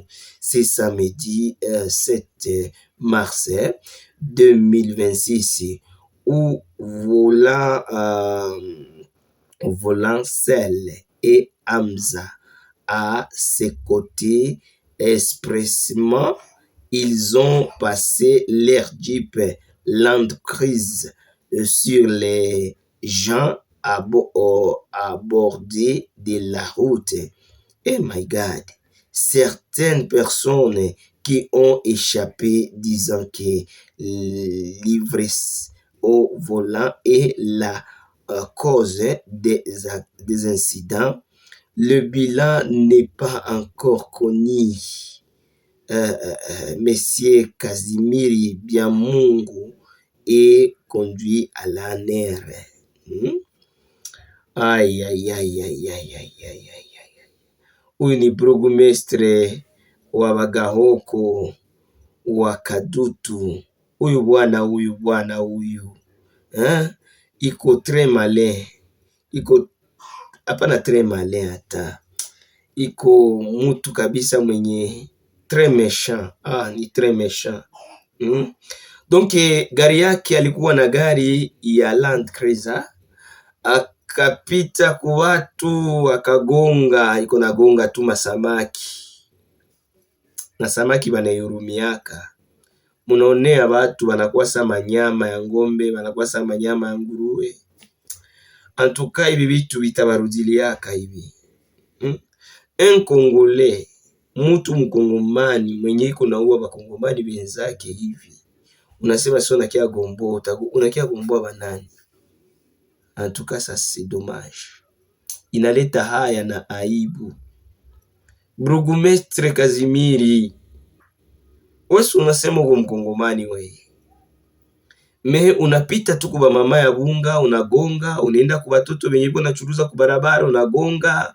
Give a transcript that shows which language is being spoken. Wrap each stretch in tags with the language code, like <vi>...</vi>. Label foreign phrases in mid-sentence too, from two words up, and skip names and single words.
<fr>C'est samedi 7 mars 2026 où volant Sel et Hamza à ses côtés expressément, ils ont passé leur Jeep Land Cruiser sur les gens abordés de la route.</fr> <en>Oh my God!</en> <fr>Certaines personnes qui ont échappé disant que l'ivresse au volant est la cause des incidents. Le bilan n'est pas encore connu. Monsieur Kazimiri Biamungu est conduit à la NER. Aïe, aïe, aïe, aïe, aïe, aïe, aïe, aïe.</fr> <sw>Huyu ni burugumestre wa Bagahoko wa Kadutu. Huyu bwana iko</sw> <fr>très malin.</fr> <sw>Iko hapana</sw> <fr>très malin</fr> <sw>hata. Iko mutu kabisa mwenye</sw> <fr>très méchant. Ni très méchant.</fr> <sw>Donc gari yake alikuwa na gari ya Land Cruiser. Akapita kwa watu akagonga, iko nagonga tu masamaki. Na samaki banaihurumiaka. Munaonea watu wanakuwa sama nyama ya ngombe, wanakuwa sama nyama ya nguruwe. Antuka hivi vitu vitabarudiliaka hivi.</sw> <fr>Un Congolais,</fr> <sw>mutu mkongomani mwenye iko naua bakongomani benzake hivi. Unasema sio unakia gombo, unakia gombo banani?</sw> <fr>Antuka ça c'est dommage.</fr> <sw>Inaleta haya na aibu. Burugumestre Kazimiri, wewe unasema uko mkongomani wewe. Unapita tu kwa mama ya bunga, unagonga, unaenda kwa watoto wenye ipo nachuruza kwa barabara, unagonga.</sw>